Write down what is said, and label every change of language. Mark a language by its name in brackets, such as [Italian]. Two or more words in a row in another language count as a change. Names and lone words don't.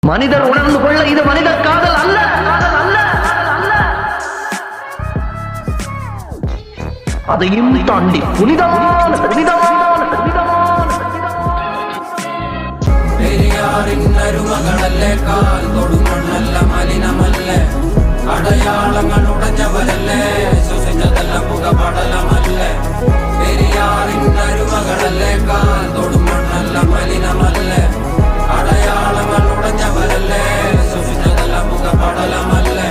[Tamil] மனிதர் உணர்ந்து கொள்ள இது மனித காதல் அல்ல. அதையும் தாண்டி புனிதமான [Malayalam] പെരിയാറിൻ അരുമകളല്ലേ, കാൽ തൊടുമണ്ണല്ല മലിനമല്ലേ, അടയാളങ്ങൾ ഉടഞ്ഞവരല്ലേ, ശ്വസിച്ചതെല്ലാം പുകപടലമല്ലേ. പെരിയാറിൻ അരുമകളല്ലേ, കാൽ തൊടുമണ്ണല്ല മലിനമല്ലേ, അടയാളങ്ങൾ ഉടഞ്ഞവരല്ലേ, ശ്വസിച്ചതെല്ലാം പുകപടലമല്ലേ.